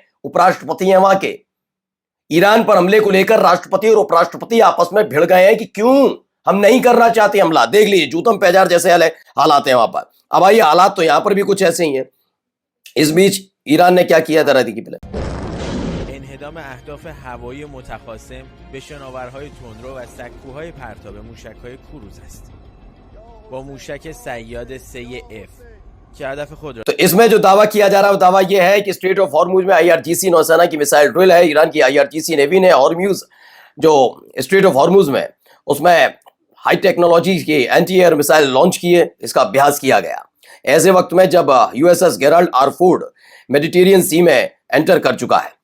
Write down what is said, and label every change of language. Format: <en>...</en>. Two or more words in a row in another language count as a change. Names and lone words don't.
<hi>उपराष्ट्रपति हैं वहां के। ईरान पर हमले को लेकर राष्ट्रपति और उपराष्ट्रपति आपस में भिड़ गए हैं कि क्यों हम नहीं करना चाहते हमला। देख लीजिए, जूतम पैजार जैसे हालात हैं वहां पर। अब आइए, हालात तो यहां पर भी कुछ ऐसे ही हैं। इस बीच ईरान ने क्या किया, जरा देखिए पहले।</hi> <fa>انهدام اهداف هوایی متخاصم به شناورهای تندرو و سکوهای پرتاب موشک‌های کروز است. با موشک صیاد 3F که هدف خود را</fa> <hi>तो इसमें जो दावा किया जा रहा है वो दावा यह है कि स्ट्रेट ऑफ हॉर्मुज में आईआरजीसी नौसेना की</hi> <en>missile drill</en> <hi>है। ईरान की आईआरजीसी नेवी ने हॉर्मुज जो स्ट्रेट ऑफ हॉर्मुज में उसमें</hi> <en>high technology</en> <hi>के</hi> <en>anti air missile launch</en> <hi>किए, इसका अभ्यास किया गया ऐसे वक्त में जब यूएसएस गेराल्ड आर फोर्ड मेडिटेरियन सी में एंटर कर चुका है।</hi>